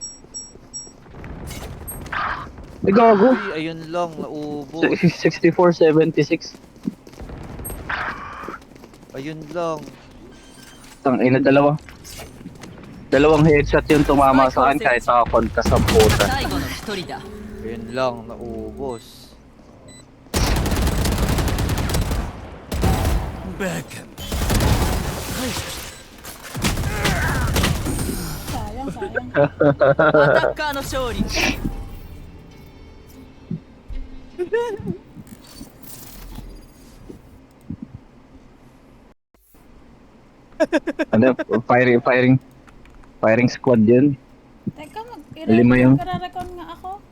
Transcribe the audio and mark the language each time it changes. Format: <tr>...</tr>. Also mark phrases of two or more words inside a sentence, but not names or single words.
<tl>Ay, gago. Uy, ayun lang, naubo. 6476. Ayun lang. Tangina, dalawang headshot yung tumama sa akin kahit nakakonta sa puta.</tl> <ja>最後の一人だ</ja> <tl>Ayun lang, naubos.</tl> <ja>バカ</ja> <tl>Sayang, sayang.</tl> <ja>アタッカーの勝利</ja> <tl>Ano,</tl> <en>firing squad</en> <tl>yun. Teka, Lima yung- mag-recon nga ako.</tl>